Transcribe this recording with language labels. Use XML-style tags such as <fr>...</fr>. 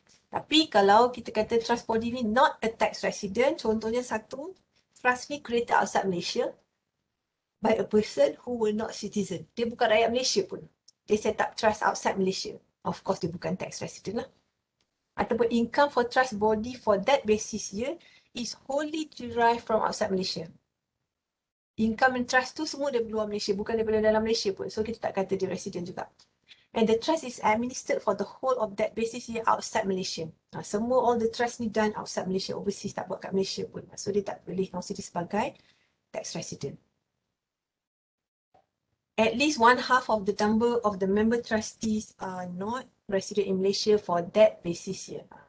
<ms>Tapi kalau kita kata</ms> <en>trust body ni not a tax resident, contohnya satu trust ni created outside Malaysia by a person who were not citizen.</en> <ms>Dia bukan rakyat Malaysia pun. Dia set up trust outside Malaysia. Of course dia bukan tax resident lah.</ms> <en>Ataupun income for trust body for that basis year is wholly derived from outside Malaysia.</en> <ms>Income and trust tu semua dari luar Malaysia, bukan daripada dalam Malaysia pun. So kita tak kata dia resident juga.</ms> <en>And the trust is administered for the whole of that basis year outside Malaysia.</en> <ms>Semua</ms> <en>all the trust ni done outside Malaysia,</en> <ms>overseas, tak buat kat Malaysia pun. So dia tak boleh consider sebagai tax resident.</ms> <en>At least 1/2 of the number of the member trustees are not resident in Malaysia for that basis year.</en>